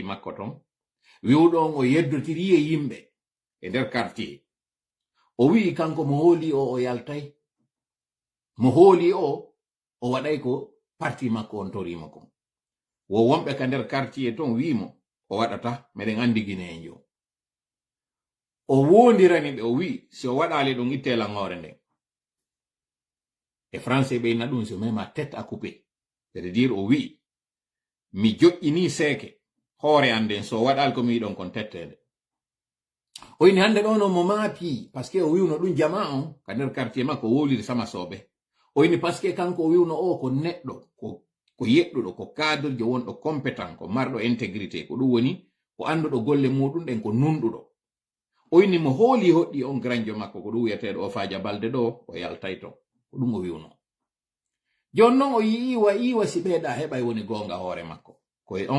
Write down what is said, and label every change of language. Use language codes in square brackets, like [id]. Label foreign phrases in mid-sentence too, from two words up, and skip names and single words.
[ff] makko ton wiwɗon o yeddotiri e yimɓe e nder quartier o wi kanko mo hooli o yaltay mo hooli o waɗay ko parti makko on torimo kon wo wonɓe ka nder quartier ton wimo o waɗata meɗen andi Guinéen o wondirani ɓe o wi si o waɗali ɗum itte langore nden e français ɓeyna ɗum so [fr] même à tête à couper c'est à dire [ff] o wi mi joƴƴini seeke hoore an nden so waɗal ko mi yiɗon kon tettede o ini hande ɗo no mo maapi [fr] par ce que [ff] o wiwno ɗum jama on ka nder quartier makko o woliri sama soɓe o ini [fr] par ce que [ff] kanko o wiwno o ko neɗɗo ko yeɗɗuɗo ko cadrejo wonɗo compétent ko marɗo intégrité ko ɗum woni ko anduɗo golle muɗum ɗen ko nunɗuɗo o ini mo hooli hoɗɗi on granjo makko ko ɗum wiyeteɗo o Fadja Balde ɗo o yaltay ton ko ɗum o wiwno jon noon o yiiwa si ɓeeɗa heɓay woni gonga hoore makko koye on